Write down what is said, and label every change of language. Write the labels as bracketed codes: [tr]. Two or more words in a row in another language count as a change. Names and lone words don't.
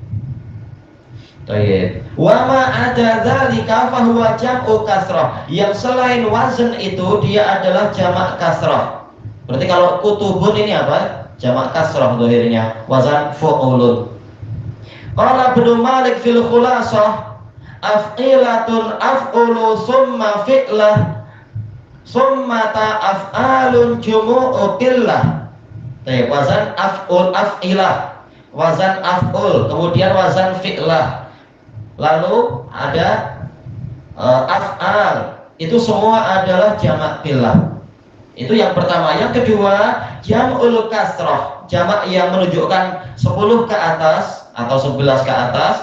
[id] Baik. [ar] وما عدا ذلك فهو جمع كثرة. [id] Yang selain wazan itu dia adalah jamak kasrah. Berarti kalau kutubun ini apa? Jamak kasrah dohirnya, wazan fu'ulun. [ar] قال ابن مالك في الخلاصة أفعلة أفعل ثم فعلة ثمت أفعال جموع قلة. [id] Baik, wazan af'ul af'ilah, wazan af'ul, kemudian wazan fi'lah. Lalu ada af'al, itu semua adalah jamak qillah. Itu yang pertama. Yang kedua, [ar] جمع الكثرة, [id] jamak yang menunjukkan 10 ke atas atau 11 ke atas.